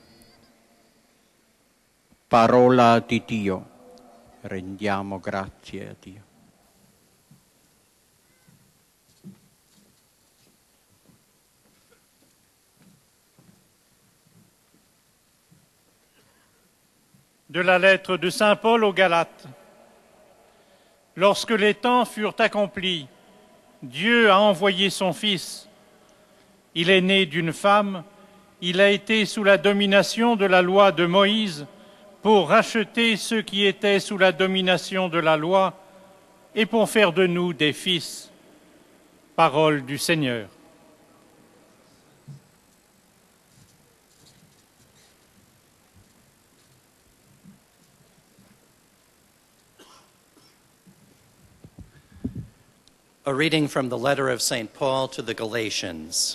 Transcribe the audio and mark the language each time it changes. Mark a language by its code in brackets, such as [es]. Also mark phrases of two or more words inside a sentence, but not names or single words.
[it] Parola di Dio. Rendiamo grazie a Dio. [fr] De la lettre de Saint Paul aux Galates. Lorsque les temps furent accomplis, Dieu a envoyé son Fils. Il est né d'une femme, il a été sous la domination de la loi de Moïse pour racheter ceux qui étaient sous la domination de la loi et pour faire de nous des fils. Parole du Seigneur. [en] A reading from the letter of St. Paul to the Galatians.